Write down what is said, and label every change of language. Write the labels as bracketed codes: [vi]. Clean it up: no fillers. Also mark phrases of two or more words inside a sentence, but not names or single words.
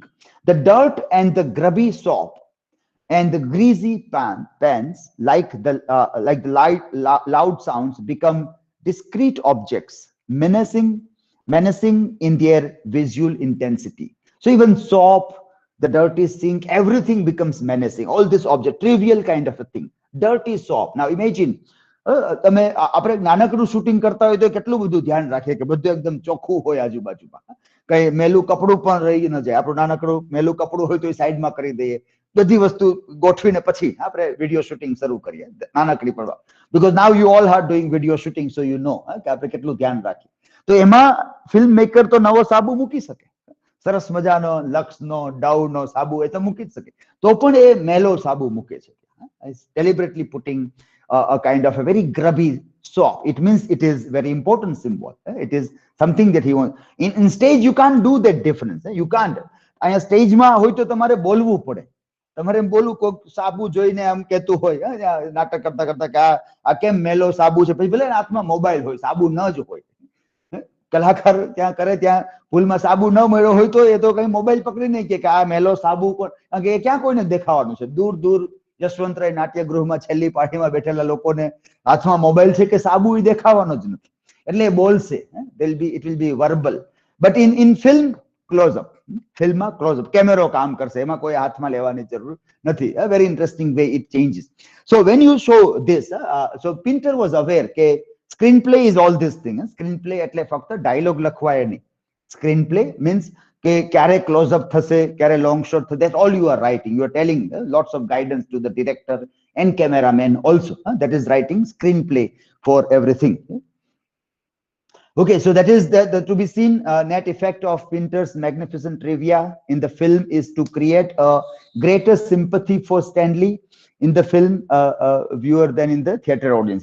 [en] The dirt and the grubby soap and the greasy pans, like the loud sounds, become discrete objects, menacing in their visual intensity. So even soap, the dirty sink, everything becomes menacing. All this object, trivial kind of a thing. Dirty soap. Now imagine, [gu] તમે આપણે નાનકડું શૂટિંગ કરતા હોય તો કેટલું બધું ધ્યાન રાખીએ કે બધું એકદમ ચોખ્ખું હોય આજુબાજુમાં, કઈ મેલું કપડું પણ રહી ન જાય. આપણું નાનકડું મેલું કપડું હોય તો એ સાઈડમાં કરી દઈએ, બધી વસ્તુ ગોઠવીને પછી આપણે [en] video shooting [gu] શરૂ કરીએ નાનકડી પડવા. [en] Because now you all are doing video shooting, so you know [gu] કે આપણે કેટલું ધ્યાન રાખીએ. તો એમાં ફિલ્મ મેકર તો નવો સાબુ મૂકી શકે, સરસ મજાનો લક્સનો ડવનો સાબુ એ તો મૂકી જ શકે, તો પણ એ મેલો સાબુ મૂકે છે. [en] Is deliberately putting a kind of a very grubby soap. It means it is very important symbol. It is something that he wants. In stage you can't do that difference. You can't. [gu] અહીંયા સ્ટેજમાં હોય તો તમારે બોલવું પડે, તમારે એમ બોલવું, કોઈક સાબુ જોઈને આમ કહેતું હોય નાટક કરતા કરતા કે આ કેમ મેલો સાબુ છે, પછી ભલે હાથમાં મોબાઈલ હોય, સાબુ ન જ હોય. કલાકાર ત્યાં કરે ત્યાં ભૂલમાં સાબુ ન મળ્યો હોય તો એ તો કઈ મોબાઈલ પકડીને કે આ મેલો સાબુ કોણ, કારણ કે એ ક્યાં કોઈને દેખાવાનું છે. દૂર દૂર યશવંતરાય નાટ્યગૃહમાં છેલ્લી પાર્ટીમાં બેઠેલા લોકોને હાથમાં મોબાઈલ છે કે સાબુ એ દેખાવાનો જ નથી, એટલે એ બોલશે. [en] It will be verbal. But in film, close up. [gu] ફિલ્મમાં [en] close up, [gu] કેમેરો કામ કરશે, એમાં કોઈ હાથમાં લેવાની જરૂર નથી. [en] A very interesting way it changes. So when you show this, so Pinter was aware કે screenplay is all this thing. [gu] Screenplay એટલે ફક્ત ડાયલોગ લખવાય નહીં. [en] Screenplay means [gu] કે ક્યારે [en] close up [gu] થશે, ક્યારે [en] long shot થશે, that's all you are writing. You are telling lots of guidance to the director and cameraman also. That is writing screenplay for everything. Okay, so that is the to be seen net effect of Pinter's magnificent trivia in the film is to create a greater sympathy for Stanley in the film viewer than in the theater audience.